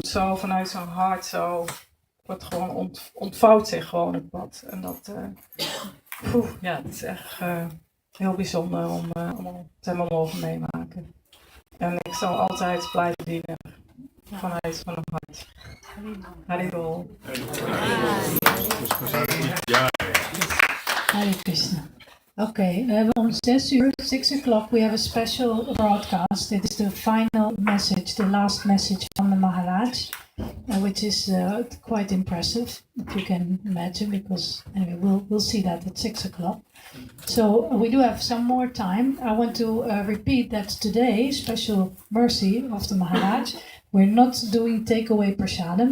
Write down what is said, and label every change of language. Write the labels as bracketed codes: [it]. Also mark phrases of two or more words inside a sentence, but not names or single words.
[nl] Zo vanuit zijn hart, zo wordt gewoon ontvouwt zich gewoon het pad. En dat, ja, het is echt heel bijzonder om het helemaal mogen meemaken. En ik zal altijd blijven dienen vanuit mijn hart. [sa] Haribol. हरे कृष्ण. [en] Okay, [nl] om 6 uur, [en] 6 o'clock, we have a special broadcast. It is the final message, the last message from the Maharaj, which is quite impressive, if you can imagine, because anyway, we'll see that at 6 o'clock. So we do have some more time. I want to repeat that today, special mercy of the Maharaj, we're not doing takeaway prasadam.